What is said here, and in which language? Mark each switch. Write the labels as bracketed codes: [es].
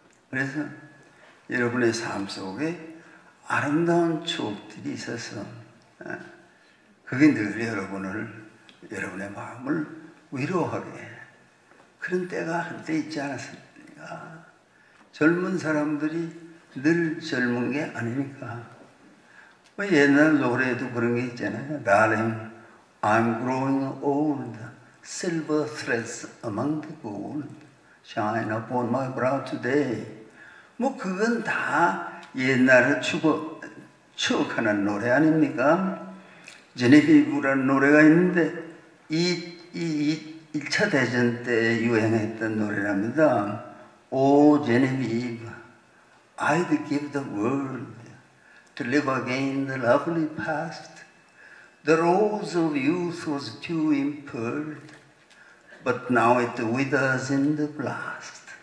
[ko] 그래서 여러분의 삶 속에 아름다운 추억들이 있어서 그게 늘 여러분의 마음을 위로하게 그런 때가 한때 있지 않았습니까? 젊은 사람들이 늘 젊은 게 아니니까. 옛날 노래에도 그런 게 있잖아요. [en] Darling, I'm growing old. Silver threads among the gold shine upon my brow today. [ko] 뭐 그건 다 옛날을 추억하는 노래 아닙니까? 제네비브라는 노래가 있는데 이 1차 대전 때 유행했던 노래랍니다. [en] Oh Genevieve, I'd give the world to live again the lovely past. The rose of youth was too impearled, but now it withers in the blast.